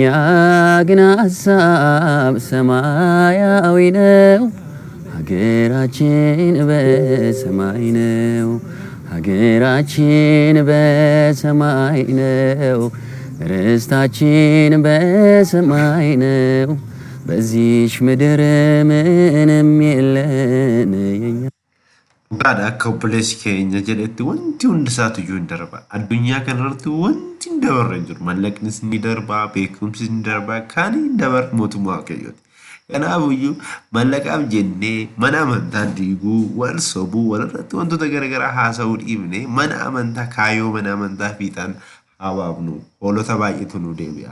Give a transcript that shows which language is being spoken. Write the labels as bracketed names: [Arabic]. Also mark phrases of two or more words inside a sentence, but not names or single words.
[Amharic] ግን ሀሳብ ሰማያዊ ነው። ሀገራችን በሰማይ ነው። ሀገራችን በሰማይ ነው። ርስታችን በሰማይ ነው። በዚች ምድር ምንም የለን የኛ [Oromo] Gaadha akka obboleessi keenya jedhetti wanti hundi isaatuyyuu hin darba. Addunyaa kanarratti wanti hin dabarre hin jiru. Mallaqnis ni darba, beekumsis ni darba, kan hin dabarre mootummaa Waaqayyooti. Kanaafiyyuu mallaqaaf jennee mana amantaa diiguu, wal sobuu, walirratti wantoota garaagaraa haasa'uu dhiibnee mana amantaa kaayyoo mana amantaa fiixaan hawaafnu hoolota baay'eetu nu deebi'a.